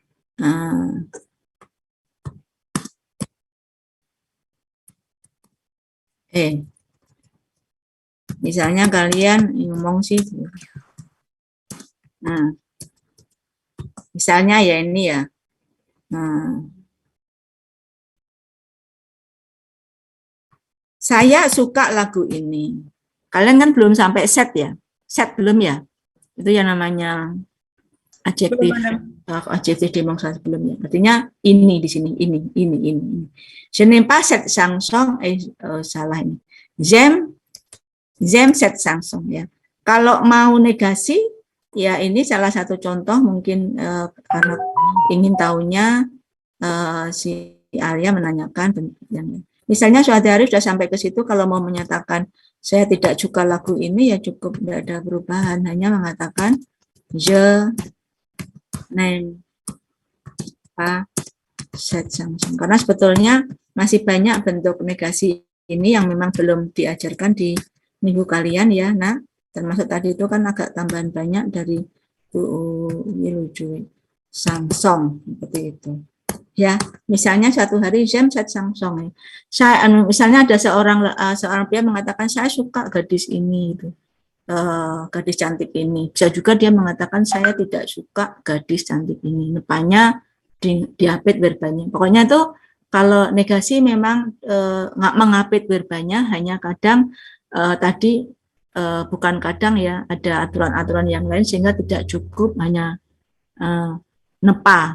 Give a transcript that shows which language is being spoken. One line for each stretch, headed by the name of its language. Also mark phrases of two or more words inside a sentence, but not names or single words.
Indonesian: misalnya kalian ngomong sih, nah, misalnya ya ini ya, saya suka lagu ini. Kalian kan belum sampai set ya, set belum ya? Itu yang namanya adjektif demonstrasi belum ya. Artinya ini di sini, ini.
French: Je n'aime pas cette chanson,
Indonesian: salah ini.
French: J'aime cette chanson ya.
Indonesian: Kalau mau negasi, ya ini salah satu contoh mungkin karena ingin tahunya si Alia menanyakan. Misalnya suatu hari sudah sampai ke situ, kalau mau menyatakan saya tidak suka lagu ini ya cukup, tidak ada perubahan, hanya mengatakan
French: je n'aime pas cette chanson.
Indonesian: Karena sebetulnya masih banyak bentuk negasi ini yang memang belum diajarkan di minggu kalian ya. Nah, termasuk tadi itu kan agak tambahan banyak dari lucu Samsung seperti itu. Ya, misalnya suatu hari
French: j'aime cette chanson.
Indonesian: Saya misalnya ada seorang pria mengatakan saya suka gadis ini itu. Gadis cantik ini. Bisa juga dia mengatakan saya tidak suka gadis cantik ini. Nepanya diapit verbanya. Pokoknya itu kalau negasi memang nggak mengapit verbanya, hanya kadang tadi bukan kadang ya, ada aturan-aturan yang lain sehingga tidak cukup hanya nepa.